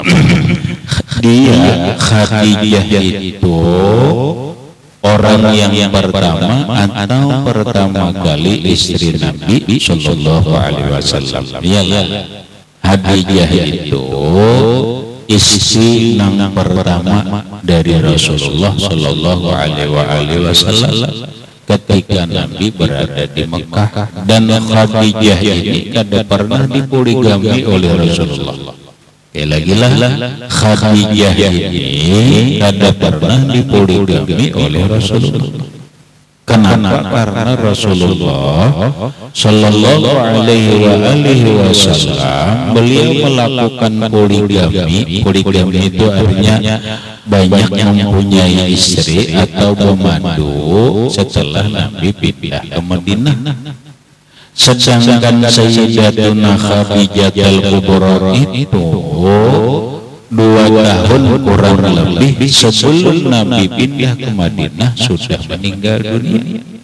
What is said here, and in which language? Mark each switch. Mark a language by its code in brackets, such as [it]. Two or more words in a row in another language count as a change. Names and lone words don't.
[id] Dia Khadijah itu orang yang pertama atau pertama kali istri Nabi [ar] صلى الله عليه وسلم. [id] Khadijah itu istri yang pertama dari Rasulullah [ar] صلى الله عليه وسلم [id] ketika Nabi berada di Mekah, dan Khadijah ini kada pernah dipoligami oleh Rasulullah. Lagi-lah Khadijah ini kada pernah dipoligami oleh Rasulullah. Kenapa? Karena Rasulullah [ar] صلى الله عليه وسلم [id] beliau melakukan poligami. Poligami itu artinya banyak mempunyai istri atau pemandu setelah Nabi pindah ke Madinah. Sedangkan Sayyidatuna Khadijah al-Kubra itu 2 tahun kurang lebih sebelum Nabi pindah ke Madinah sudah meninggal dunia.